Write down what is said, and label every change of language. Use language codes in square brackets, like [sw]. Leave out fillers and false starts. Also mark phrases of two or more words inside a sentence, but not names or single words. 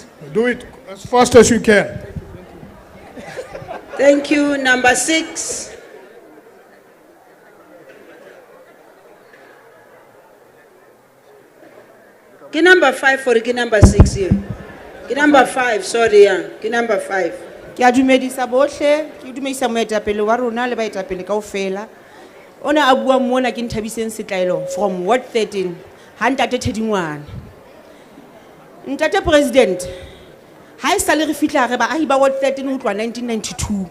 [en] Do it as fast as you can. Thank you. Number 6. Ki number 5 for ki number 6 here. Ki number 5, sorry, yeah. Ki number 5. [st] Ke a dumedisa bohle, ke dumedisa moetapele wa rona le baetapele kaofela. Ona a bua mona ke Nthabiseng Setlaelo [en] from Ward 13, [st] ha ntate Thedingwane. Ntate President, ha e sale re fitla re baahi ba Ward 13 ho tloha 1992.